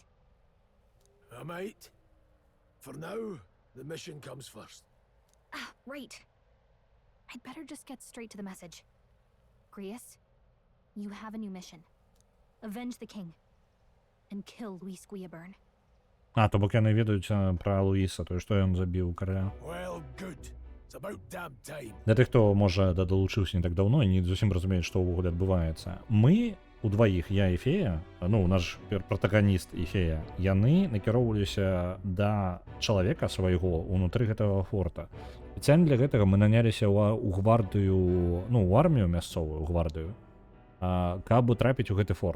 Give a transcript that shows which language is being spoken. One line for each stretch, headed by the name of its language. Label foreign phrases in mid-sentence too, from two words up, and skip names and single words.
English: I might. For now, the mission comes first. Ah, right. I'd better just get straight to the message. Grius, you have a new mission. Avenge the king. And kill Luis Guiaburn.
Belarusian: А, то бок яны ведаюць пра Луіса, то што ён забіў караля.
English: Well, good. It's about damn time.
Belarusian: Для тых, хто, можа, далучыўся не так даўно і не зусім разумеюць, што ўвогуле адбываецца. Мы удваіх, я і Фея, ну, наш протагоніст і Фея, яны накіроўваліся да чалавека свайго ўнутры гэтага форта. Спецыяльна для гэтага мы наняліся ў гвардыю, ну, ў армію мясцовую, гвардыю, каб трапіць у гэты форт.